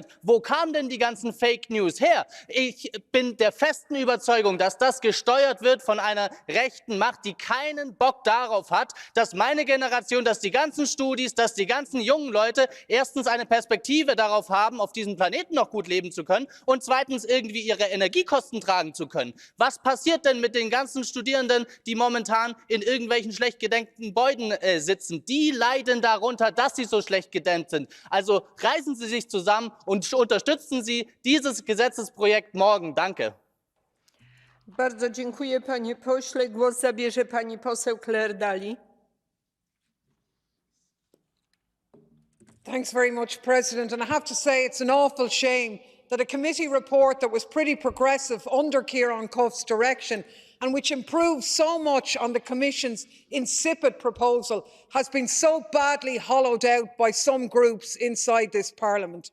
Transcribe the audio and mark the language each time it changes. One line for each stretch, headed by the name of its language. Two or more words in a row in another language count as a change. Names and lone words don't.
German: Wo kamen denn die ganzen Fake News her? Ich bin der festen Überzeugung, dass das gesteuert wird von einer rechten Macht, die keinen Bock darauf hat, dass meine Generation, dass die ganzen Studis, dass die ganzen jungen Leute erstens eine Perspektive darauf haben, auf diesem Planeten noch gut leben zu können und zweitens irgendwie ihre Energiekosten tragen zu können. Was passiert denn mit den ganzen Studierenden, die momentan in irgendwelchen schlecht gedämmten Gebäuden sitzen? Die leiden darunter, dass sie so schlecht gedämmt sind. Also reißen Sie sich zusammen und unterstützen Sie dieses Gesetzesprojekt morgen. Danke.
Polish: Bardzo dziękuję, panie pośle. Głos zabierze pani poseł Claire Daly.
English: Thanks very much, President. And I have to say it's an awful shame that a committee report that was pretty progressive under Kieran Cuff's direction and which improved so much on the Commission's insipid proposal has been so badly hollowed out by some groups inside this Parliament.